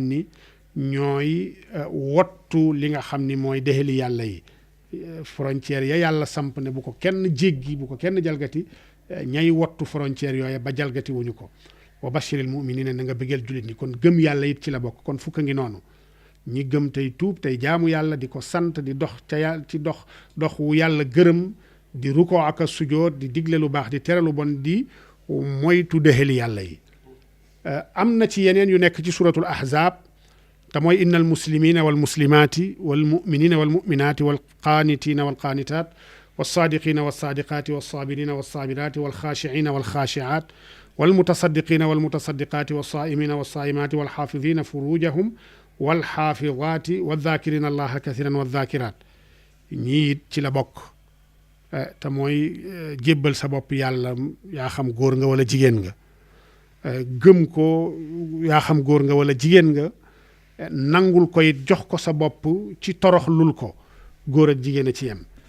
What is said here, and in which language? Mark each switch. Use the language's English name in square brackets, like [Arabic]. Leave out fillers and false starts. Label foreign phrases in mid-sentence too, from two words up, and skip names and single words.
[Wolof] ni ñooy wottu li nga xam ni mooy dexeli yàlla yi frontière ya yàlla samp ne bu ko kenn jéggi bu ko kenn jalgati ñay wottu frontière yooya ba jalgati wuñu ko [Arabic] وبشر المؤمنين [Wolof] na nga bëggeel jullit ñi kon gëm yàlla it ci la bokk kon fukka ngi noonu ñi gëm tey tuub tey jaamu yàlla di ko sant di dox ca yàlla ci dox wu yàlla gërëm di rukoo ak a sujoot di digle lu baax di tere lu bon di moytu dexeli yàlla yi am na ci yeneen yu nekk ci suratul ahzab te mooy [Arabic] إن المسلمين والمسلمات والمؤمنين والمؤمنات والقانتين والقانتات والصادقين والصادقات والصابرين والصابرات والخاشعين والخاشعات والمتصدقين والمتصدقات والصائمين والصائمات والحافظين فروجهم والحافظات والذاكرين الله كثيرا والذاكرات [Wolof] ñii it ci la bokk te mooy jébbal sa bopp yàlla yaa xam góor nga wala jigéen nga gëm ko yaa xam góor nga wala jigéen nga nangul ko it jox ko sa bopp ci toroxlul ko góor ak jigéen a ci yem